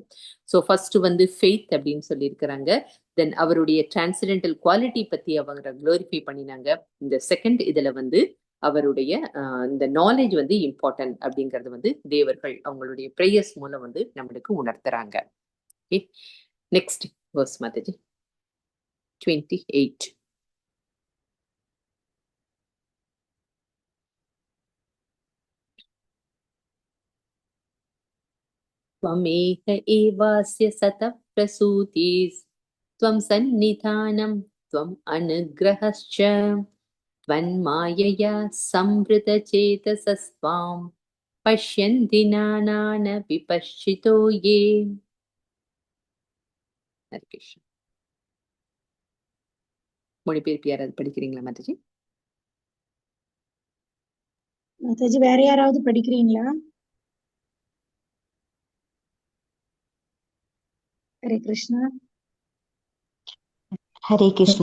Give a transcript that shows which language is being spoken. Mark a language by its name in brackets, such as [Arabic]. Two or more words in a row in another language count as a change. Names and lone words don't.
[English] so first [Tamil] வந்து ஃபெய்த் அப்படின்னு சொல்லியிருக்கிறாங்க. தென் அவருடைய [English] transcendental quality [Tamil] பத்தி அவங்க குளோரிஃபை பண்ணினாங்க. இந்த செகண்ட் இதுல வந்து அவருடைய இந்த நாலேஜ் வந்து இம்பார்ட்டன்ட் அப்படிங்கிறது வந்து தேவர்கள் அவங்களுடைய பிரேயர்ஸ் மூலம் வந்து நம்மளுக்கு உணர்த்துறாங்க. [English] next verse மாதாஜி 28. [Sanskrit] त्वमेक एवास्य सतः प्रसूतिस् त्वं सन्निधानं त्वम् अनुग्रहश्च त्वन्मायया संवृतचेतसस्त्वां पश्यन्ति नानानपि पश्चितो ये. हरे कृष्ण. [Tamil] மொழிபெயர்ப்பு யாராவது படிக்கிறீங்களா மாதாஜி? மாதாஜி வேற யாராவது படிக்கிறீங்களா? [Sanskrit] हरे कृष्ण. हरे कृष्ण.